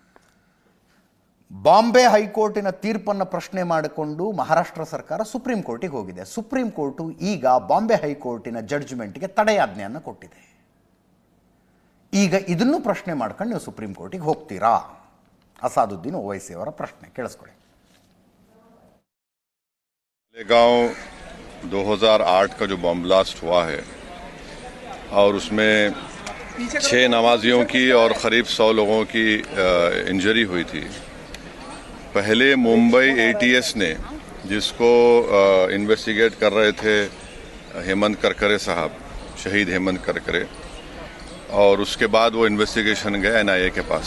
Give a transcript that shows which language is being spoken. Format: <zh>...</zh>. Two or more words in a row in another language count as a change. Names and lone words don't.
<kn>ಬಾಂಬೆ ಹೈಕೋರ್ಟಿನ ತೀರ್ಪನ್ನು ಪ್ರಶ್ನೆ ಮಾಡಿಕೊಂಡು ಮಹಾರಾಷ್ಟ್ರ ಸರ್ಕಾರ ಸುಪ್ರೀಂ ಕೋರ್ಟಿಗೆ ಹೋಗಿದೆ. ಸುಪ್ರೀಂ ಕೋರ್ಟು ಈಗ ಬಾಂಬೆ ಹೈಕೋರ್ಟಿನ ಜಡ್ಜ್ಮೆಂಟ್ಗೆ ತಡೆಯಾಜ್ಞೆಯನ್ನು ಕೊಟ್ಟಿದೆ. ಈಗ ಇದನ್ನು ಪ್ರಶ್ನೆ ಮಾಡ್ಕೊಂಡು ನೀವು ಸುಪ್ರೀಂ ಕೋರ್ಟಿಗೆ ಹೋಗ್ತೀರಾ? ಅಸಾದುದ್ದೀನ್ ಓವೈಸಿ ಅವರ ಪ್ರಶ್ನೆ ಕೇಳಿಸ್ಕೊಳ್ಳಿ.</kn> <hi>गांव 2008 का जो</hi> <en>bomb blast</en> <hi>हुआ है और उसमें 6 नमाजियों की और करीब 100 लोगों की इंजरी हुई थी. पहले मुंबई ATS ने, जिसको इन्वेस्टिगेट कर रहे थे हेमंत करकरे साहब, शहीद हेमंत करकरे, और उसके बाद वो इन्वेस्टिगेशन गए NIA के पास.</hi>